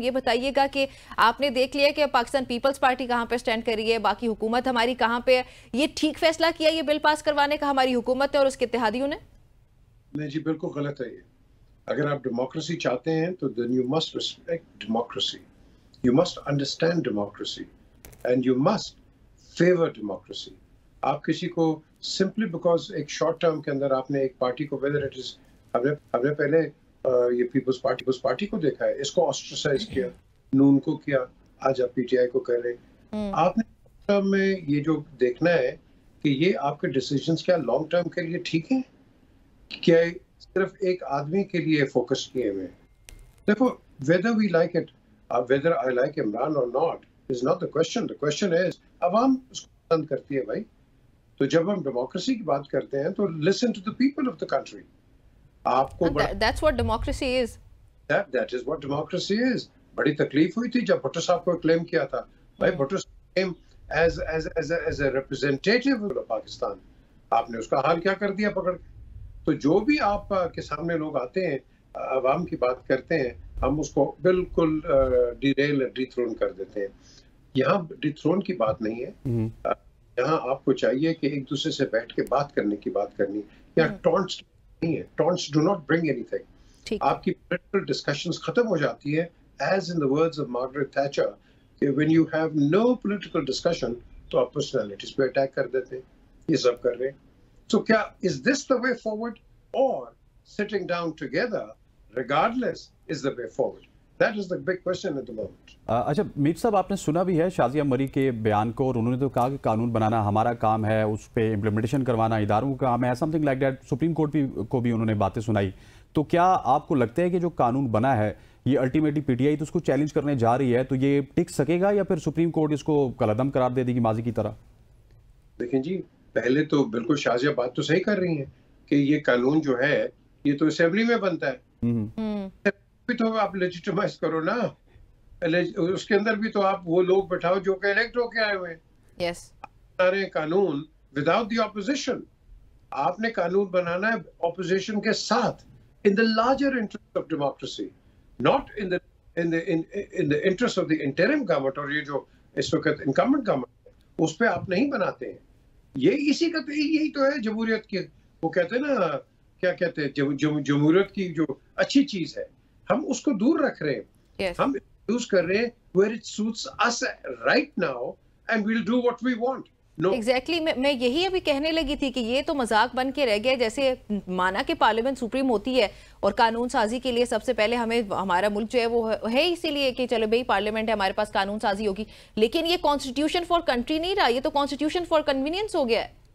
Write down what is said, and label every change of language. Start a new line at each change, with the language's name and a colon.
Urdu: یہ بتائیے گا کہ آپ نے دیکھ لیا کہ پاکستان پیپلز پارٹی کہاں پہ سٹینڈ کری ہے، باقی حکومت ہماری کہاں پہ ہے. یہ ٹھیک فیصلہ کیا یہ بل پاس کروانے کا ہماری حکومت ہے اور اس کے اتحادیوں نے؟ نہیں جی، بالکل غلط ہے. یہ اگر آپ ڈیموکریسی چاہتے ہیں تو then you must respect democracy.
English: You must understand democracy and you must favor democracy.
Urdu: آپ کسی کو سمپلی بیکاز ایک شارٹ ٹرم کے اندر آپ نے ایک پارٹی کو ویدر اٹ از، ہم نے پہلے یہ پیپلز پارٹی کو دیکھا ہے، اس کو آسٹرسائز کیا، نون کو کیا، آج آپ پی ٹی آئی کو کہہ رہے ہیں. آپ نے شارٹ ٹرم میں یہ جو دیکھنا ہے کہ یہ آپ کے ڈیسیجنز کیا لانگ ٹرم کے لیے ٹھیک ہیں، کیا صرف ایک آدمی کے لیے فوکس کیے ہوئے.
English: دیکھو whether we like it, whether I like Imran or not is not the question.
Urdu: The question is عوام اس کو پسند کرتی ہے بھائی. تو جب ہم ڈیموکریسی کی بات کرتے ہیں تو listen to the people of the country. آپ کو
English: That's what democracy is. That is what democracy is.
Urdu: بڑی تکلیف ہوئی تھی جب بھٹو صاحب کو کلیم کیا تھا. بھائی بھٹو صاحب کلیم as a representative of Pakistan. آپ نے اس کا حال کیا کر دیا پکڑ. تو جو بھی آپ کے سامنے لوگ آتے ہیں، عوام کی بات کرتے ہیں، ہم اس کو بالکل ڈی تھرون کر دیتے ہیں. یہاں ڈی تھرون کی بات نہیں ہے. یہاں آپ کو چاہیے کہ ایک دوسرے سے بیٹھ کے بات کرنے کی بات کرنی. یہاں ٹونٹس نہیں ہے. ٹونٹس do not bring any thing. آپ کی پولیٹیکل ڈسکشنز ختم ہو جاتی ہے as in the words of Margaret Thatcher کہ when you have no political discussion تو آپ پرسنالٹیز پہ اٹیک کر دیتے ہیں. یہ سب کر رہے ہیں.
English: So کیا is this the way forward or sitting down together regardless is the way forward? That is the big question at the moment.
Urdu: اچھا میر صاحب، آپ نے سنا بھی ہے شازیہ مری کے بیان کو، اور انہوں نے تو کہا کہ قانون بنانا ہمارا کام ہے، اس پہ امپلیمنٹیشن کروانا اداروں کا کام ہے، some thing like that. Supreme court کو بھی انہوں نے باتیں سنائی. تو کیا آپ کو لگتا ہے کہ جو قانون بنا ہے یہ الٹیمیٹلی پی ٹی آئی تو اس کو چیلنج کرنے جا رہی ہے، تو یہ ٹک سکے گا یا پھر سپریم کورٹ اس کو کالعدم قرار دے دے گی ماضی کی طرح؟ دیکھیں جی، پہلے تو بالکل شازیہ بات تو صحیح کر رہی ہیں کہ یہ قانون جو ہے یہ تو اسمبلی میں بنتا ہے. تو آپ لیجیٹیمائز کرو نا. اس کے اندر بھی تو آپ وہ لوگ بٹھاؤ جو کہ الیکٹ ہو کے آئے ہوئے ہیں. سارے قانون وداؤٹ دی اپوزیشن. آپ نے قانون بنانا ہے اپوزیشن کے ساتھ in the larger interest of democracy, not in the interest of the interim government. اور یہ جو اس وقت incumbent government ہے اس پہ آپ نہیں بناتے ہیں. یہ اسی کا یہی تو ہے جمہوریت کی. وہ کہتے ہیں نا، کیا کہتے ہیں، جمہوریت کی جو اچھی چیز ہے ہم اس کو دور رکھ رہے ہیں.
English: ہم یوز کر رہے ہیں where it suits us right now and we'll do what we want.
Urdu: Exactly میں یہی ابھی کہنے لگی تھی کہ یہ تو مذاق بن کے رہ گیا. جیسے مانا کہ پارلیمنٹ سپریم ہوتی ہے اور قانون سازی کے لیے سب سے پہلے ہمیں ہمارا ملک جو ہے وہ ہے اسی لیے کہ چلو بھئی پارلیمنٹ ہے، ہمارے پاس قانون سازی ہوگی. لیکن یہ کانسٹیٹیوشن فار کنٹری نہیں رہا، یہ تو کانسٹیٹیوشن فار کنوینئنس ہو گیا ہے.